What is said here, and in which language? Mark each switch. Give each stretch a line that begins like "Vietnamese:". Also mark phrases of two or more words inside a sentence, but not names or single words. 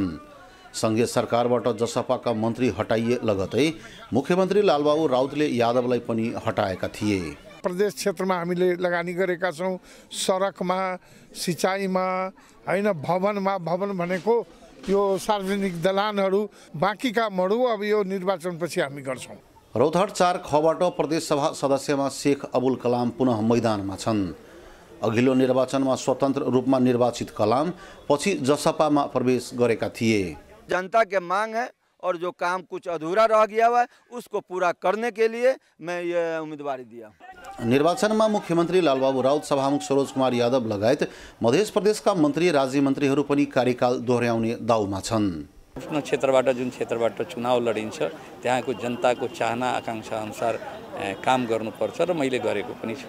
Nepali: संघीय सरकारबाट जसपाका मन्त्री हटाइए लगतै मुख्यमन्त्री लालबाबु राउतले यादवलाई पनि हटाएका थिए। प्रदेश क्षेत्रमा हामीले लगानी गरेका छौँ, सडकमा, सिँचाइमा, हैन भवनमा। भवन भनेको यो सार्वजनिक दलानहरू, बाँकी कामहरू अब यो निर्वाचनपछि हामी गर्छौँ। रौतहट 4 खबाट प्रदेशसभा सदस्यमा शेख अबुल कलाम पुनः मैदानमा छन्। अघिल्लो निर्वाचनमा स्वतन्त्र रूपमा निर्वाचित कलाम पछि जसपामा प्रवेश गरेका थिए।
Hindi: जनता के मांग है और जो काम कुछ अधूरा रह गया हुआ है उसको पूरा करने के लिए मैं ये उम्मीदवारी दिया।
Nepali: निर्वाचनमा मुख्यमन्त्री लालबाबु राउत, सभामुख सरोज कुमार यादव लगायत मध्य प्रदेशका मन्त्री राज्य मन्त्रीहरू पनि कार्यकाल दोहोर्याउने दाउमा छन्। आफ्नो क्षेत्रबाट जुन क्षेत्रबाट चुनाव लडिन्छ त्यहाँको जनताको चाहना आकांक्षा अनुसार काम गर्नुपर्छ र मैले गरेको पनि छु।